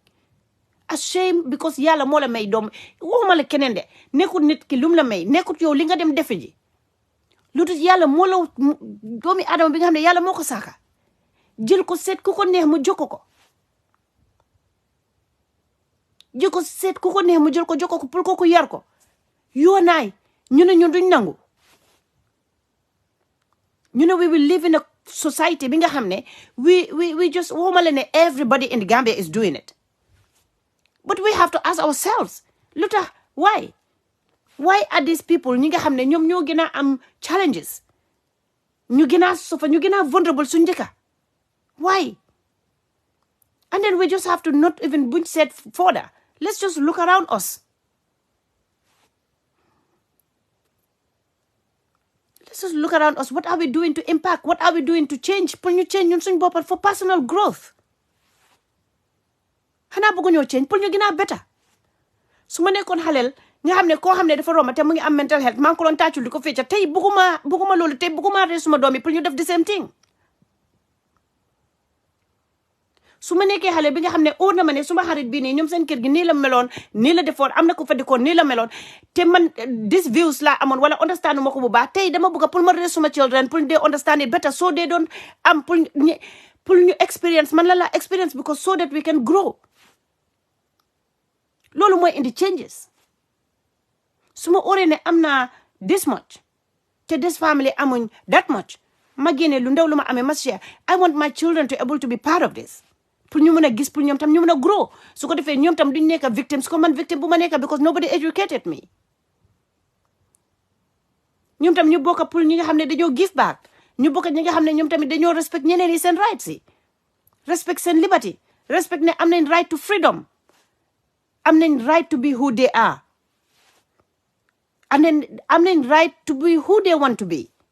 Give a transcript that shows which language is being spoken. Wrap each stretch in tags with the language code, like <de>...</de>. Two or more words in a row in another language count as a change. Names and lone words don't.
<wo>Ashamed because yàlla moo la may doom waxuma la keneen de nekkut nit ki lum la may nekkut yow li nga dem defe ji lu tax yàlla moo la doomi adama bi nga xam ne yàlla moo ko saaka jël ko seet ku ko neex mu jokko ko jël ko seet ku ko neex mu jël ko jokko ko pour ko yar ko yoo naay ñu ne ñun duñ nangu ñu ne</wo> <en>we will live in a society</en> <wo>bi nga xam ne</wo> <en>we just</en> <wo>waxuma la ne</wo> <en>everybody in the Gambia is doing it. But we have to ask ourselves, Luta, why? Why are these people,</en> <wo>ñi nga xam ne ñoom ñoo gën a am challenges, ñu gën a suffer, ñu gën a vulnerable suñu njëkka?</wo> <en>Why? And then we just have to not even</en> <wo>buñ seet</wo> <en>further. Let's just look around us. Let's just look around us. What are we doing to impact? What are we doing to change?</en> <wo>Pour ñu change ñun suñu boppam</wo> <en>for personal growth.</en> <wo>xanaa bëgg ñoo change pour ñu gën a better su ma nekkoon xaleel nga xam ne koo xam ne dafa romba te mu ngi am</wo> <en>mental health</en> <wo>maa ngi ko doon tàccul di ko fecca tey bëgguma loolu tey bëgguma ree suma doom yi pour ñu def</wo> <en>the same thing</en> <wo>su ma nekkee xale bi nga xam ne óor na ma ne suma xarit bii nii ñoom seen kër gi nii la meloon nii la defoon am na ko fa dikoon nii la meloon te man</wo> <en>this views</en> <wo>laa amoon wala understand ma ko bu baax tey dama bëgg pour ma ree suma children pour</wo> <en>they understand it better so they</en> <wo>doon am pour ñu experience man la experience because</wo> <en>so that we can grow.</en> <wo>Loolu mooy indi changes su ma óoree ne am naa</wo> <en>this much</en> <wo>te this family amuñ</wo> <en>that much</en> <wo>ma génne lu ndaw lu ma amee ma share</wo> <en>I want my children to able to be part of this</en> <wo>pour ñu mën a gis pour ñoom tam ñu mën a grow su ko defee ñoom tam duñ nekk victims ko man victim bu ma nekk because nobody educated me ñoom tam ñu bokk pour ñi nga xam ne dañoo</wo> <en>give back</en> <wo>ñu bokk ñi nga xam ne ñoom tamit dañoo respect ñeneen yi seen rights yi respect seen liberty respect ne am nañ</wo> <en>right to freedom</en> <wo>am nañ</wo> <en>right to be who they are and then</en> <wo>am nañ</wo> <en>right to be who they want to be</en>